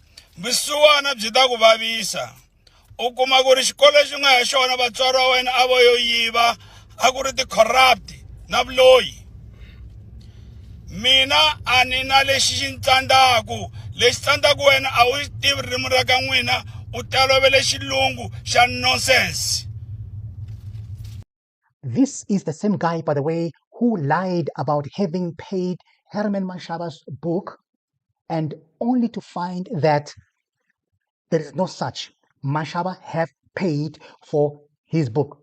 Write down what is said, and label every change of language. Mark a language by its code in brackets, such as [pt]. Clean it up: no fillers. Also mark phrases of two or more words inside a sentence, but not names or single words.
[ts] Vusiwana byi ta ku vavisa. U kuma ku ri xikolo xi nga ya xona vatswari wa wena a vo yo yiva, a ku ri ti-corrupt na vuloyi. Mina a ni na lexi xi ntsandaku. Lexi tsandzaku wena a wu xi tivi ririmi ra ka n'wina, u tolovele xilungu xa nonsense. [en] This is the same guy, by the way, who lied about having paid Herman Mashaba's book, and only to find that there is no such. Mashaba have paid for his book.